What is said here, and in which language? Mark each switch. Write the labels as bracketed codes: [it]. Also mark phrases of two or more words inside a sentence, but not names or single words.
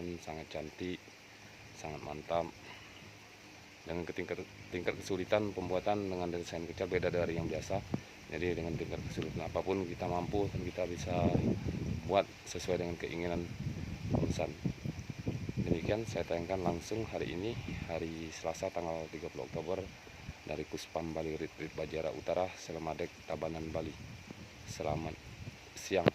[id] Sangat cantik, sangat mantap. Dengan tingkat kesulitan pembuatan dengan desain kaca beda dari yang biasa. Jadi dengan tingkat kesulitan apapun kita mampu dan kita bisa buat sesuai dengan keinginan pemesan. Demikian saya tayangkan langsung hari ini, hari Selasa tanggal 30 Oktober dari Kuspam Bali Retreat Bajera Utara, Selamadeg, Tabanan, Bali. Selamat siang.